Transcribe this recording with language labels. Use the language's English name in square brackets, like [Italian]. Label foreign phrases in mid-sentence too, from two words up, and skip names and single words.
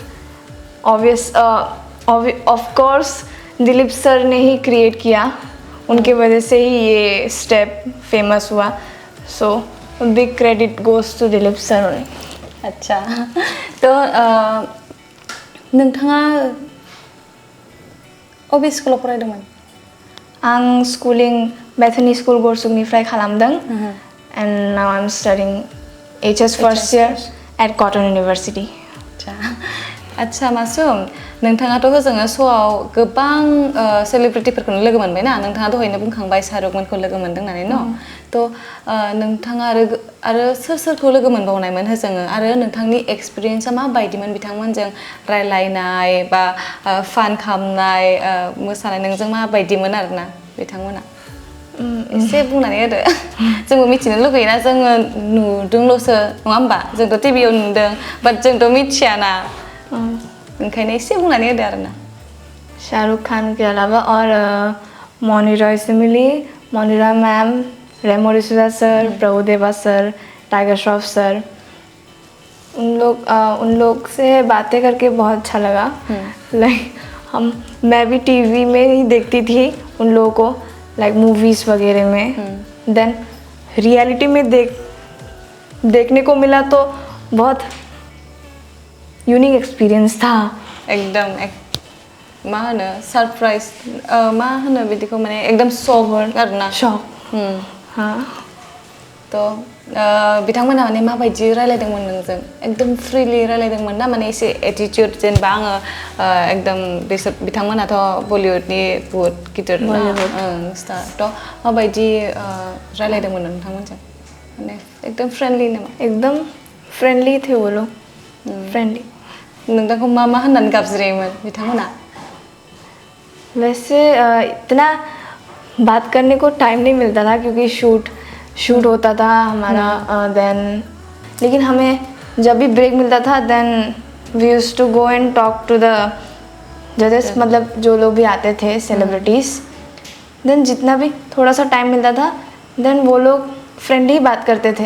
[English] of course [Hindi] दिलीप सर ने ही क्रिएट किया उनके वजह से ही ये स्टेप फेमस हुआ [English] so big credit goes to [Hindi] दिलीप सर अच्छा तो [Bodo] नोंथाङा अबे स्कुलाव फरायदोंमोन आं स्कुलिं बेथानि स्कुल गरसुकनिफ्राय खालामदों [English] and now I am studying HS first year at Cotton University [Hindi] अच्छा आच्छा [Bodo] मासुम नोंथाङाथ' होजोङो श'आव गोबां सेलिब्रिटिफोरखौनो लोगो मोनबाय ना नोंथाङा दहायनो बुंखांबाय शाहरुखमोनखौ लोगो मोनदों होननानै न' थ' नोंथाङा आरो सोर सोरखौ लोगो मोनबावनायमोन होजोङो आरो नोंथांनि एक्सपिरियेन्सा माबायदिमोन बिथांमोनजों रायलायनाय बा फान खालामनाय मोसानाय नोंजों माबायदिमोन आरोना बिथांमोना एसे बुंनानै होदो जोंबो मिथिनो लुगैयोना जोङो नुदोंल'सो नङा होमबा जोंथ' टिभियाव नुदों बाट जोंथ' मिथियाना ओंखायनो एसे बुंनानै होदो आरोना [Hindi] शाहरुख खान के अलावा और मौनी रॉय से मिली मोनिरा मैम रेमो डिसूजा सर प्रभुदेवा सर टाइगर श्रॉफ सर उन लोग से बातें करके बहुत अच्छा लगा लाइक मैं भी टीवी में ही देखती थी उन लोगों को [English] like movies [Hindi] वगैरह में [English] then reality [Hindi] में देखने को मिला तो बहुत [English] unique experience [Hindi] था [Bodo] एकदम मा होनो सरप्राइज मा होनो बिदिखौ माने एकदम शक आरोना [Hindi] शॉक हाँ [Bodo] थ' बिथांमोना माने माबायदि रायलायदोंमोन नोंजों एकदम फ्रिलि रायलायदोंमोन ना माने एसे एटिट्युड जेनेबा आङो एकदम बिसोर बिथांमोनाथ' बलिउडनि बुहुत गिदिर स्टार थ' माबायदि रायलायदोंमोन नोंथांमोनजों माने एकदम फ्रेन्डलि नामा [Hindi] एकदम फ्रेंडली थे वो लोग फ्रेंडली [Bodo] नोंथांखौ मा मा होननानै गाबज्रियोमोन बिथांमोना [Hindi] वैसे इतना बात करने को टाइम नहीं मिलता था क्योंकि शूट होता था हमारा देन लेकिन हमें जब भी ब्रेक मिलता था [English] then we use to go and talk to the judges [Hindi] मतलब जो लोग भी आते थे सेलिब्रिटीज़ देन जितना भी थोड़ा सा टाइम मिलता था देन वो लोग फ्रेंडली बात करते थे